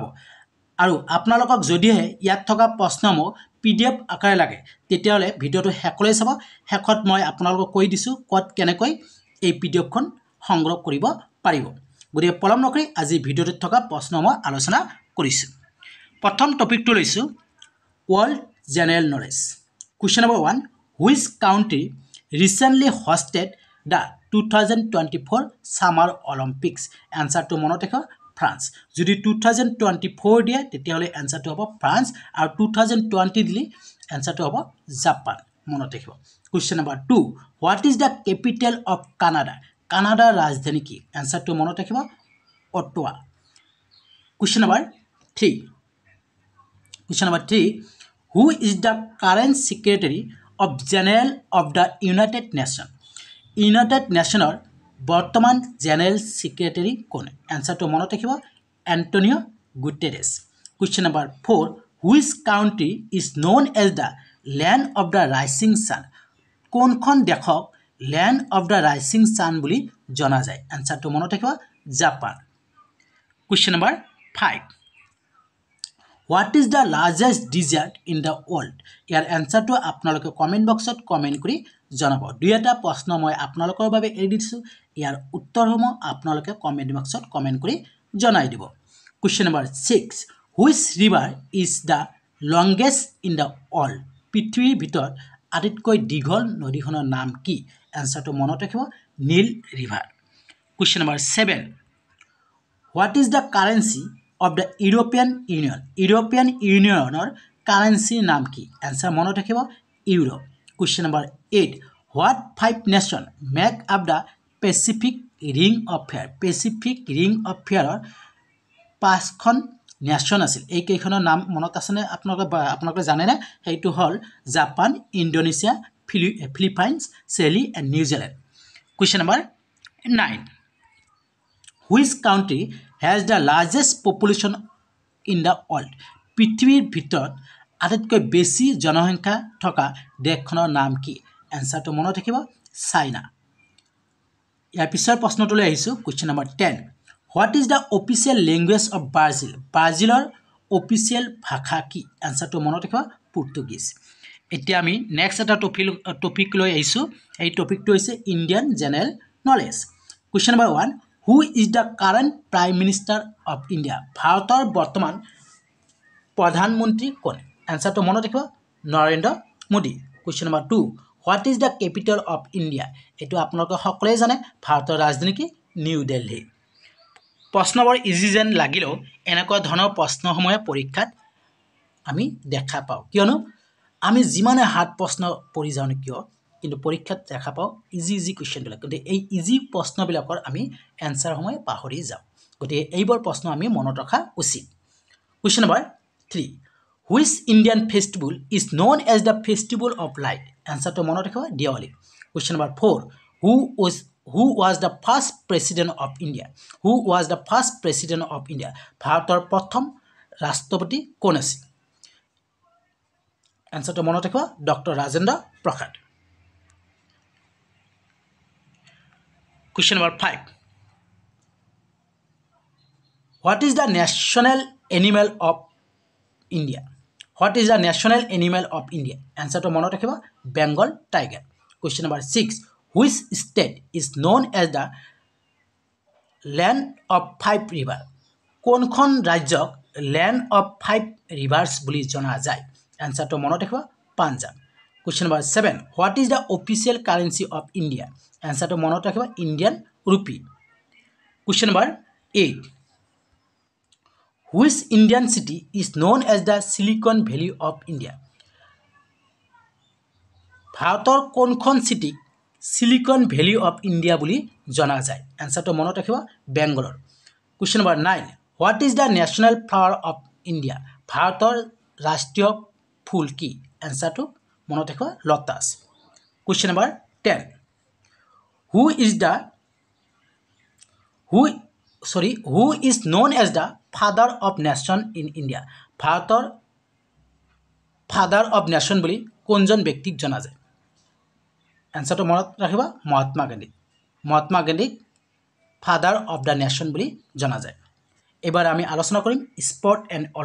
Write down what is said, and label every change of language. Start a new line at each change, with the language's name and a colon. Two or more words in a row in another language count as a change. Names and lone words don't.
Assamese: আৰু আপোনালোকক যদিহে ইয়াত থকা প্ৰশ্নসমূহ PDF আকাৰে লাগে তেতিয়াহ'লে ভিডিঅ'টো শেষলৈ চাব। শেষত মই আপোনালোকক কৈ দিছোঁ ক'ত কেনেকৈ এই PDFখন সংগ্ৰহ কৰিব পাৰিব। গতিকে পলম নকৰি আজি ভিডিঅ'টোত থকা প্ৰশ্নসমূহ আলোচনা কৰিছোঁ। প্ৰথম টপিকটো লৈছোঁ
English: World General Knowledge. Question number 1. Which country recently hosted the 2024 Summer Olympics? Answer to
Assamese: মনত ৰাখিব France. যদি 2024 দিয়ে তেতিয়াহ'লে এনসাৰটো হ'ব ফ্ৰান্স, আৰু 2020 দিলে এনসাৰটো হ'ব জাপান। মনত ৰাখিব।
English: Question number 2. What is the capital of Canada?
Assamese: কানাডাৰ ৰাজধানী কি? এনসাৰটো মনত ৰাখিব অটোৱা।
English: Question number 3. Question number 3. Who is the current Secretary of General of the United Nations?
Assamese: United Nations বৰ্তমান
English: General Secretary
Assamese: কোন? এনসাৰটো মনত ৰাখিব এন্টনিও গুটেৰেছ।
English: Question number 4. Which country is known as the land of the rising sun?
Assamese: কোনখন দেশক
English: land of the rising sun
Assamese: বুলি জনা যায়? এনসাৰটো মনত ৰাখিব জাপান।
English: Question number 5. What is the largest desert in the world?
Assamese: ইয়াৰ এনসাৰটো আপোনালোকে কমেন্ট বক্সত কমেন্ট কৰি জনাব। দুইটা প্ৰশ্ন মই আপোনালোকৰ বাবে এৰি দিছোঁ, ইয়াৰ উত্তৰসমূহ আপোনালোকে কমেন্ট বক্সত কমেন্ট কৰি জনাই দিব।
English: Question number 6. Which river is the longest in the world?
Assamese: পৃথিৱীৰ ভিতৰত আটাইতকৈ দীঘল নদীখনৰ নাম কি? এনসাৰটো মনত ৰাখিব নীল ৰিভাৰ।
English: Question number 7. What is the currency of the European Union?
Assamese: European Unionৰ কাৰেন্সিৰ নাম কি? এনসাৰ মনত ৰাখিব ইউৰো।
English: Question number 8. What 5 nations make up the Pacific Ring of Fire?
Assamese: Pacific Ring of Fireৰ 5খন নেশ্যন আছিল। এই কেইখনৰ নাম মনত আছেনে আপোনালোকে জানেনে? সেইটো হ'ল জাপান, ইণ্ডোনেছিয়া, ফিলিপাইনছ, চিলি এণ্ড নিউজিলেণ্ড।
English: Question number 9. Which country has the largest population in the world?
Assamese: পৃথিৱীৰ ভিতৰত আটাইতকৈ বেছি জনসংখ্যা থকা দেশখনৰ নাম কি? এনসাৰটো মনত ৰাখিব চাইনা। ইয়াৰ পিছৰ প্ৰশ্নটোলৈ আহিছোঁ।
English: Question number 10. What is the official language of Brazil?
Assamese: ব্ৰাজিলৰ অফিচিয়েল ভাষা কি? এনসাৰটো মনত ৰাখিব পৰ্তুগীজ। এতিয়া আমি নেক্সট এটা টপিক লৈ আহিছোঁ। এই টপিকটো হৈছে
English: Indian General Knowledge. Question number 1. Who is the current Prime Minister of India?
Assamese: ভাৰতৰ বৰ্তমান প্ৰধানমন্ত্ৰী কোন? এনসাৰটো মনত ৰাখিব নৰেন্দ্ৰ মোদী।
English: Question number 2. What is the capital of India?
Assamese: এইটো আপোনালোকে সকলোৱে জানে, ভাৰতৰ ৰাজধানী কি? নিউ দিল্লী। প্ৰশ্নবোৰ ইজি যেন লাগিলেও এনেকুৱা ধৰণৰ প্ৰশ্নসমূহে পৰীক্ষাত আমি দেখা পাওঁ, কিয়নো আমি যিমানে হাৰ্ড প্ৰশ্ন পঢ়ি যাওঁ কিয় কিন্তু পৰীক্ষাত দেখা পাওঁ ইজি কুৱেশ্যনবিলাক, গতিকে এই ইজি প্ৰশ্নবিলাকৰ আমি এনসাৰসমূহ পাহৰি যাওঁ। গতিকে এইবোৰ প্ৰশ্ন আমি মনত ৰখা উচিত।
English: Question number 3. Which Indian festival is known as the festival of light?
Assamese: এনসাৰটো মনত ৰাখিব দিৱালী।
English: Question number 4. Who was the first president of India? Who was the first president of India?
Assamese: ভাৰতৰ প্ৰথম ৰাষ্ট্ৰপতি কোন আছিল? এনসাৰটো মনত ৰাখিব ডক্টৰ ৰাজেন্দ্ৰ প্ৰসাদ।
English: Question number 5. What is the national animal of India? What is the national animal of India?
Assamese: এনসাৰটো মনত ৰাখিব
English: Bengal tiger. Question number 6. Which state is known as the land of 5 rivers?
Assamese: কোনখন ৰাজ্যক
English: land of 5 rivers
Assamese: বুলি জনা যায়? এনসাৰটো মনত ৰাখিব পাঞ্জাব।
English: Question number 7. What is the official currency of India?
Assamese: এনসাৰটো মনত ৰাখিব
English: Indian rupee. Question number 8. Which Indian city is known as the Silicon Valley of India?
Assamese: ভাৰতৰ কোনখন চিটিক
English: Silicon Valley of India
Assamese: বুলি জনা যায়? এনসাৰটো মনত ৰাখিব বেংগলৰ।
English: Question number 9. What is the national flower of India
Assamese: ভাৰতৰ ৰাষ্ট্ৰীয় ফুল কি এনচাৰটো মনত ৰাখিব
English: লটাছ question number 10 who is known as the father of nation in India ভাৰতৰ father of nation
Assamese: বুলি কোনজন ব্যক্তিক জনা যায় এনচাৰটো মনত ৰাখিবা মহাত্মা গান্ধীক
English: father of the nation
Assamese: বুলি জনা যায় এবাৰ আমি আলোচনা কৰিম
English: sport and